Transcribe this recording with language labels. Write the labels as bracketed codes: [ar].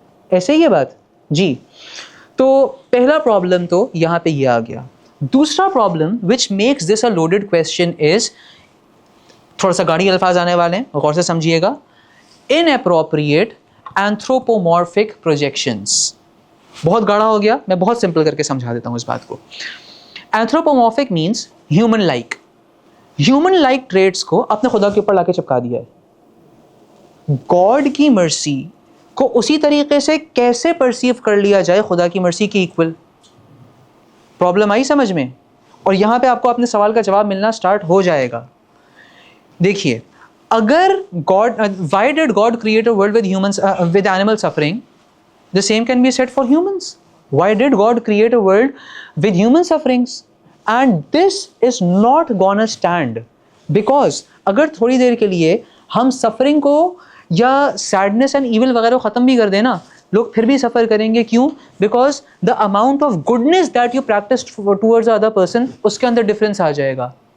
[ur] ایسے ہی یہ بات جی. تو پہلا پرابلم تو یہاں پہ یہ آ گیا. دوسرا problem [en] which makes this a loaded question is, [ur] تھوڑا سا گاڑی الفاظ آنے والے ہیں, غور سے سمجھیے گا. [en] inappropriate anthropomorphic projections. [ur] بہت گاڑا ہو گیا, میں بہت سمپل کر کے سمجھا دیتا ہوں اس بات کو. [en] Anthropomorphic means human like. Human like traits [ur] کو اپنے خدا کے اوپر لا کے چپکا دیا ہے. گاڈ کی مرسی کو اسی طریقے سے کیسے پرسیو کر لیا جائے خدا کی مرسی کی ایکول؟ پرابلم آئی سمجھ میں؟ اور یہاں پہ آپ کو اپنے سوال کا جواب ملنا سٹارٹ ہو جائے گا. دیکھیے, اگر [en] God, why did God create a world with humans, with animal suffering? The same can be said for humans. Why did God create a world with human sufferings? And this is not gonna stand, because [ur] اگر تھوڑی دیر کے لیے ہم suffering کو یا sadness and evil وغیرہ کو ختم بھی کر دیں نا, لوگ پھر بھی سفر کریں گے. کیوں؟ [en] because the amount of goodness that you practise towards other person, [ur] اس کے اندر ڈفرینس آ جائے گا.